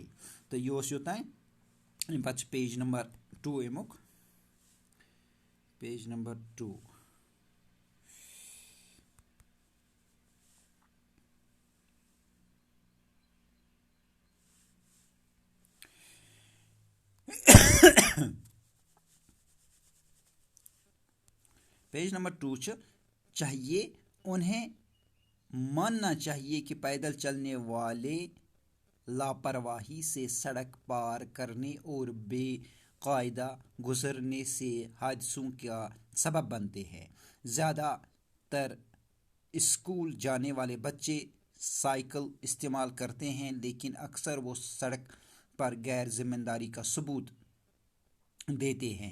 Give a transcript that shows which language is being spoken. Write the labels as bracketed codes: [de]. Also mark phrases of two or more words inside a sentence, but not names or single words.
[ks] تو یہ اوس یوتانۍ. امہِ پتہٕ چھُ پیج نمبر 2 امیُک پیج نمبر 2. پیج نمبر 2 چھُ [ur] چاہیے انہیں ماننا چاہیے کہ پیدل چلنے والے لاپرواہی سے سڑک پار کرنے اور بے قاعدہ گزرنے سے حادثوں کا سبب بنتے ہیں. زیادہ تر اسکول جانے والے بچے سائیکل استعمال کرتے ہیں لیکن اکثر وہ سڑک پر غیر ذمہ داری کا ثبوت دیتے ہیں.